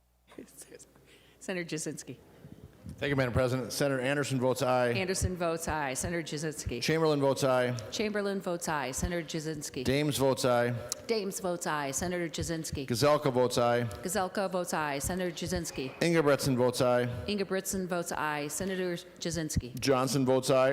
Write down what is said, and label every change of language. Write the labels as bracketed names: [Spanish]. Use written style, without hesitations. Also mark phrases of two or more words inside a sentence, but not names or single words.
[English] Senator Jasinski. Thank you, Madam President. Senator Anderson votes aye. Anderson votes aye. Senator Jasinski. Chamberlain votes aye. Chamberlain votes aye. Senator Jasinski. Dames votes aye. Dames votes aye. Senator Jasinski. Gazelka votes aye. Gazelka votes aye. Senator Jasinski. Ingebretson votes aye. Ingebretson votes aye. Senator Jasinski. Johnson votes aye.